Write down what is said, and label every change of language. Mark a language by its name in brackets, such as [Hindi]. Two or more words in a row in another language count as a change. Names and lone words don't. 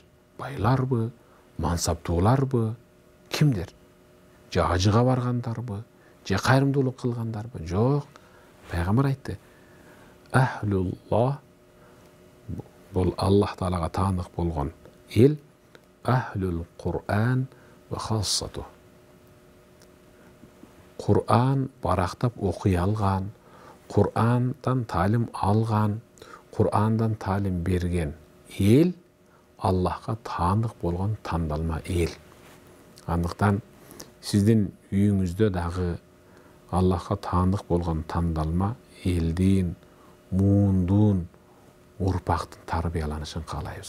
[Kyrgyz] Байларбы, мансаптууларбы? Кимдер? Же ажыга баргандарбы? Же кайрымдуулук кылгандарбы?" Жок. Пайгамбар айтты: "Ахлуллах, бул Аллах Таалага таандык болгон эл, [Arabic] أهل القرآن وخاصته. [Kyrgyz] Кур'ан барактап окуй алган, Кур'андан талим алган, Кур'андан талим берген эл Аллахка таандык болгон тандалма эл." Андыктан сиздин үйүңүздө дагы Аллахка таандык болгон тандалма элдин, муундун, урпактын тарбияланышын каалайбыз.